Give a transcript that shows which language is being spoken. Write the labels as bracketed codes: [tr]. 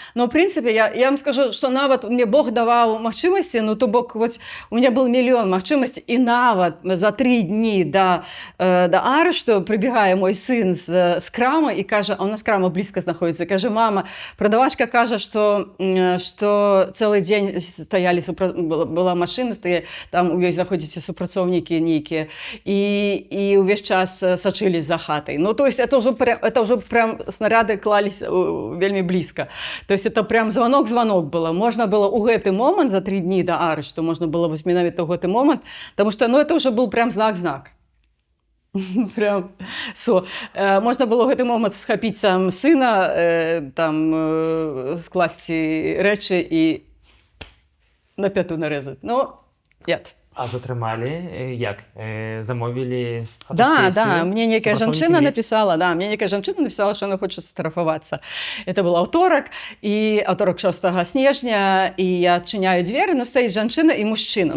[ru] Но, в принципе, я вам скажу, что нават мне Бог давал магчымасці, ну, то бок, вот, у меня был миллион магчымасцей, и нават за 3 дни до арешту прибегает мой сын с крама и кажа, а у нас крама близко находится, каже, мама, продавачка кажа, что целый день стояли, была машина, там у ёй заходзіце супрацоўнікі нейкія, и увесь час сачылись за хатой. Ну, то есть, это уже прям снаряды клались вельмі близко. То есть это прям звонок было. Можно было у гэты момент за 3 дні до арешту, можно было вось менавіта ў гэты момент, потому что, ну, это уже был прям знак. [be] Прям можно было ў гэты момент схапіць сам сына, скласці рэчы і на пяту нарезать. [ru] Но нет. [be] А затрымалі як? Замовілі фотосесію? [ru] Да, мне некая жанчына написала, что она хочет сфотографоваться. [be] Это был аўторак, и аўторак 6 снежня, и я адчыняю дзверы, но стоит жанчына и мужчына.